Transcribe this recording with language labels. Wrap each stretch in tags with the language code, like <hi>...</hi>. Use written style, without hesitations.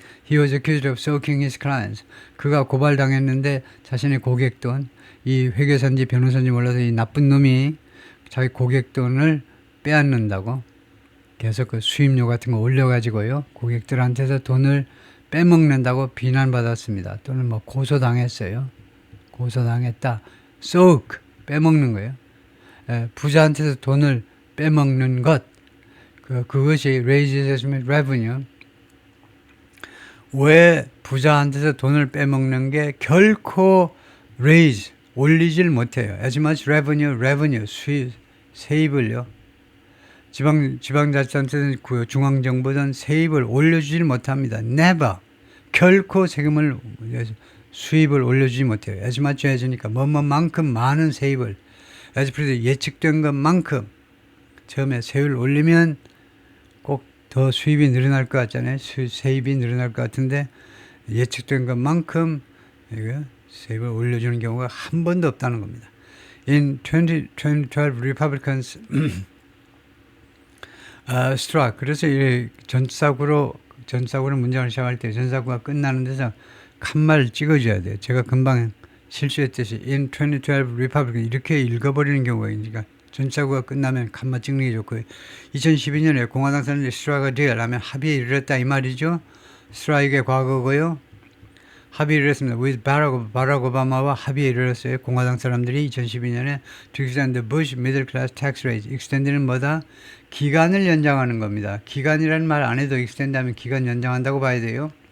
<en>He was accused of soaking his clients.</en> <ko>그가 고발당했는데 자신의 고객 돈, 이 회계사인지 변호사인지 몰라서 이 나쁜 놈이 자기 고객 돈을 빼앗는다고 계속 그 수임료 같은 거 올려가지고요. 고객들한테서 돈을 빼먹는다고 비난받았습니다. 또는 뭐 고소당했어요. 고소당했다. soak, 빼먹는 거예요. 부자한테서 돈을 빼먹는 것. 그것이</ko> <en>raises revenue.</en> <ko>왜 부자한테서 돈을 빼먹는 게 결코 raise, 올리질 못해요.</ko> <en>As much revenue,</en> <ko>수입, 세입을요. 지방자치단체든 중앙정부든 세입을 올려주질 못합니다.</ko> <en>never.</en> <ko>결코 세금을, 수입을 올려주지 못해요.</ko> <en>as much as</en> <ko>니까 뭐뭐만큼 많은 세입을. as 예측된 것만큼 처음에 세율을 올리면 꼭 더 수입이 늘어날 것 같잖아요. 세입이 늘어날 것 같은데 예측된 것만큼 세입을 올려주는 경우가 한 번도 없다는 겁니다.</ko> <en>In 2012 Republicans struck.</en> <ko>그래서 이 전사구로 문장을 시작할 때 전사구가 끝나는 데서 칸말 찍어줘야 돼요. 제가 금방 실수했듯이</ko> <en>in 2012 Republican</en> <ko>이렇게 읽어버리는 경우가 있으니까 전사구가 끝나면 칸말 찍는 게 좋고요. 2012년에 공화당 사람들이</ko> <en>struck a deal</en> <ko>하면 합의에 이르렀다 이 말이죠. strike의 과거고요. 합의를 이뤘습니다. with 바락 오바마와 합의에 이르렀어요. 공화당 사람들이 2012년에</ko> <en>to extend the Bush middle class tax rate.</en> <ko>extend는 뭐다? 기간을 연장하는 겁니다. 기간이라는 말 안 해도 extend 하면 기간 연장한다고 봐야 돼요.</ko>